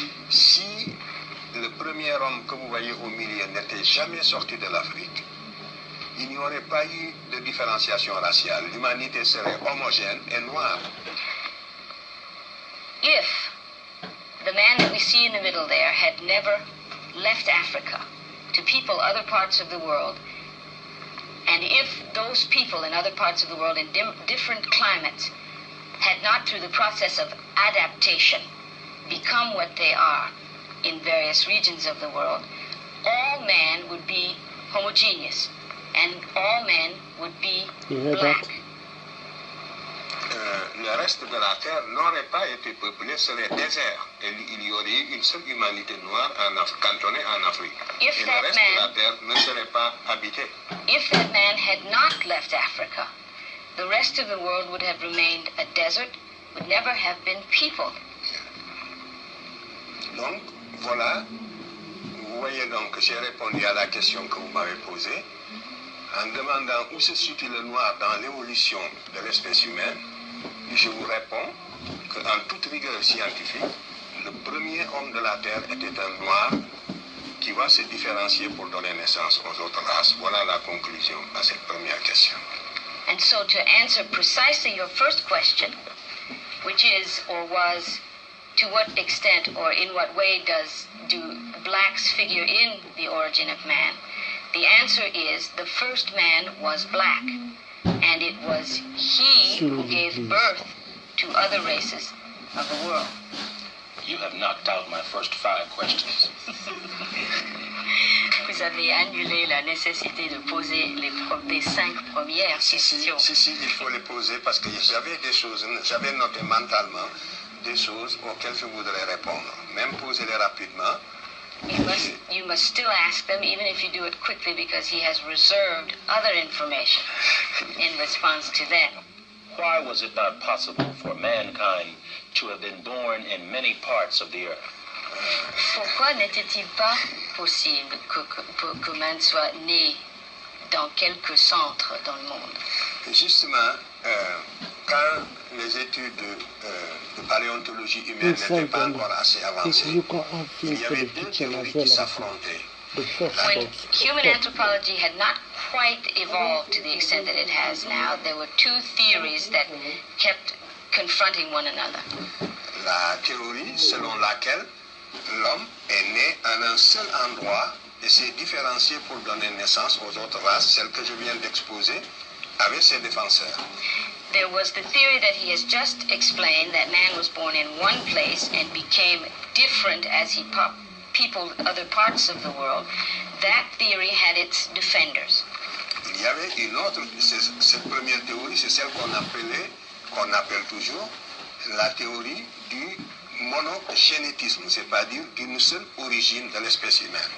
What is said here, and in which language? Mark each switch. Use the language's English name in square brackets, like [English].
[French] Si le premier homme que vous voyez au milieu n'était jamais sorti de l'Afrique, il n'y aurait pas eu de différenciation raciale. L'humanité serait homogène et noire. [English] If the man that we see in the middle there had never left Africa to people other parts of the world, and if those people in other parts of the world in different climates had not, through the process of adaptation, become what they are in various regions of the world, all men would be homogeneous, and all men would be black. [French] Le reste de la Terre n'aurait pas été peuplé, serait désert. Et il y aurait eu une seule humanité noire cantonnée en Afrique. Et le reste de la Terre ne serait pas habité. [English] If that man had not left Africa, the rest of the world would have remained a desert, would never have been peopled. [French] Donc, voilà. Vous voyez donc que j'ai répondu à la question que vous m'avez posée en demandant où se situe le noir dans l'évolution de l'espèce humaine. Je vous réponds qu'en toute rigueur scientifique, le premier homme de la Terre était un noir qui va se différencier pour donner naissance aux autres races. Voilà la conclusion à cette première question. [English] And so to answer precisely your first question, which is or was, to what extent or in what way do blacks figure in the origin of man, the answer is the first man was black. And it was he who gave birth to other races of the world. You have knocked out my first 5 questions. [French] Vous avez annulé la nécessité de poser les 5 premières questions. Si, il faut les poser parce que j'avais noté mentalement des choses auxquelles je voudrais répondre. Même poser-les rapidement. [English] You must still ask them, even if you do it quickly, because he has reserved other information in response to that. Why was it not possible for mankind to have been born in many parts of the earth? [French] Pourquoi n'était-il pas possible que man soit né dans quelques centres dans le monde? Justement, quand les études de paléontologie humaine n'étaient pas encore assez avancées, il y avait 2 théories qui s'affrontaient. [English] When human anthropology had not quite evolved to the extent that it has now, there were 2 theories that kept confronting one another. [French] La théorie selon laquelle l'homme est né en un seul endroit et s'est différencié pour donner naissance aux autres races, celles que je viens d'exposer, avec ses défenseurs. [English] There was the theory that he has just explained, that man was born in one place and became different as he peopled other parts of the world, that theory had its defenders. [French] Il y avait une autre, cette première théorie, c'est celle qu'on appelle toujours la théorie du monogénétisme, c'est-à-dire d'une seule origine de l'espèce humaine.